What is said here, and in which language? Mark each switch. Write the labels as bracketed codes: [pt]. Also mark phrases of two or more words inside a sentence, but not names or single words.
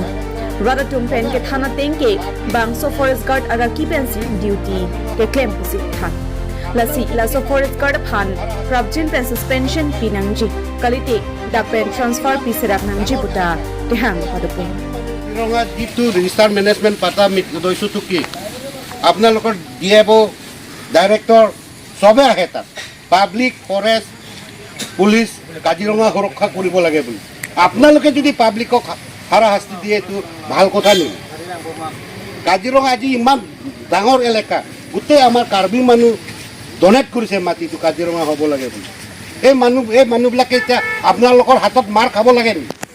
[mjw] Radatum pen ke thana tengke Bangso Forest Guard araki pensi duty ke claim pusi than. Lasi laso Forest Guard phan prabjin pen suspension pinangji kalite dakpen transfer piserak nangji buta tehang padupun. Kaziranga ditu register management pata mit doisu tuki [as] আপোনালোকৰ ডিএফও ডাইৰেক্টৰ সবে আহে তাত পাব্লিক ফৰেষ্ট পুলিচ কাজিৰঙা সুৰক্ষা কৰিব লাগে বুলি আপোনালোকে যদি পাব্লিকক হাৰাশাস্তি দিয়ে তো ভাল কথা নেকি কাজিৰঙা আজি ইমান ডাঙৰ এলেকা গোটেই আমাৰ কাৰ্বি মানুহ ডনেট কৰিছে মাটিটো কাজিৰঙা হ'ব লাগে বুলি এই মানুহবিলাকে এতিয়া আপোনালোকৰ হাতত মাৰ খাব লাগে নেকি